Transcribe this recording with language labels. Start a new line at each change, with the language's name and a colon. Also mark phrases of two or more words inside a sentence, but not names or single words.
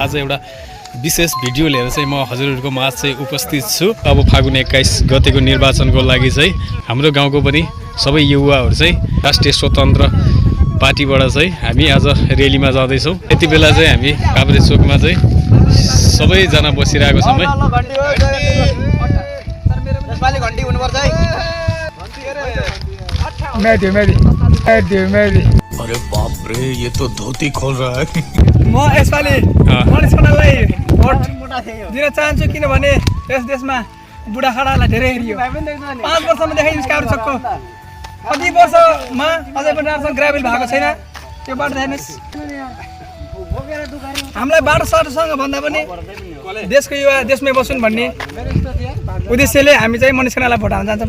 Nepali: आज एउटा विशेष भिडियो लिएर चाहिँ म हजुरहरूको माझ चाहिँ उपस्थित छु। अब फागुन 21 गतेको निर्वाचनको लागि चाहिँ हाम्रो गाउँको पनि सबै युवाहरू चाहिँ राष्ट्रिय स्वतन्त्र पार्टीबाट चाहिँ हामी आज रेलीमा जाँदैछौँ। यति बेला चाहिँ हामी काभ्रे चोकमा चाहिँ सबैजना बसिरहेको छौँ है।
Hindi: अरे बाप रे, ये तो धोती खोल रहा है।
Nepali: म यसपालि मनिष खनाललाई भोट दिन चाहन्छु किनभने यस देशमा बुढाखाडालाई धेरै हेरियो। 5 वर्षमा देखाइदिनुहोस् काभ्रे चोकको कति वर्षमा अझै पनि राम्रोसँग ग्राभेल भएको छैन, त्यो बाटो देखाइदिनुहोस्। हामीलाई बाटोसाटोसँग भन्दा पनि देशको युवा देशमै बसुन् भन्ने उद्देश्यले हामी चाहिँ मनिष खनाललाई भोट हाल्न जान्छौँ।